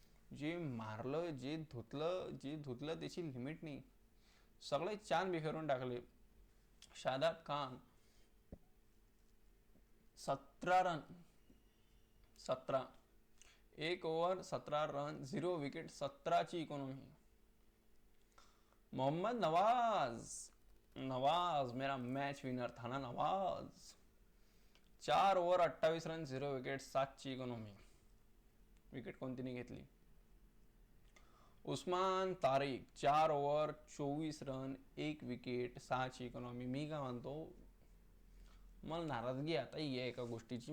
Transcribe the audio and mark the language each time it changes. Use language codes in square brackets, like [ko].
[mr] जे मारलं, जे धुतलं त्याची लिमिट नाही, सगळे चान बिखरून टाकले. Shadab Khan 17 run, 17, 1 over 17 run, 0 wicket, 17ची economy. [hi] Mohammad Nawaz, Nawaz मेरा मैच विनर था ना Nawaz. [mr] 4 over 28 run, 0 wicket, 7ची economy. Wicket कोणती नाही घेतली. उस्मान तारिक 4 ओव्हर 24 रन, 1 विकेट, 6ची इकॉनॉमी. मी काय म्हणतो, मला नाराजगी आता ही आहे एका गोष्टीची.